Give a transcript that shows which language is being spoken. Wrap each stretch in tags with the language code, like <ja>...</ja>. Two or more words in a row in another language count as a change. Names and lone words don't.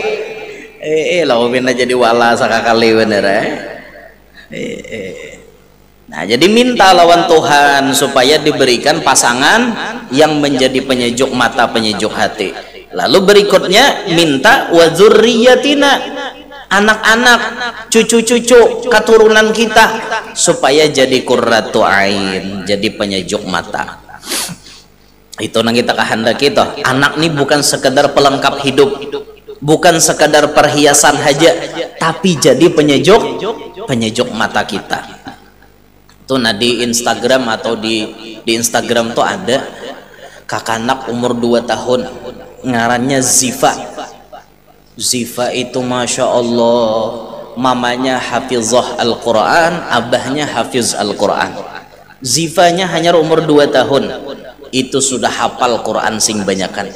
<bjn>Lalu bina jadi wala sakakali bener Nah, jadi minta lawan Tuhan supaya diberikan pasangan yang menjadi penyejuk mata, penyejuk hati. Lalu berikutnya minta</bjn> <ar>وذرياتنا,</ar> <bjn>anak-anak, cucu-cucu, keturunan kita supaya jadi</bjn> <ar>قرة عين,</ar> <bjn>jadi penyejuk mata. Itu nang kita kehendaki toh. Anak nih bukan sekedar pelengkap hidup, bukan sekedar perhiasan saja, tapi jadi penyejuk mata kita. Tuh nah di Instagram atau di Instagram tuh ada kakanak umur 2 tahun ngarannya Ziva. Ziva itu</bjn> <ar>ما شاء الله,</ar> <bjn>mamanya hafizah Al-Quran, abahnya hafiz Al-Quran. Zivanya hanya umur 2 tahun itu sudah hafal Quran sing banyakan.</bjn>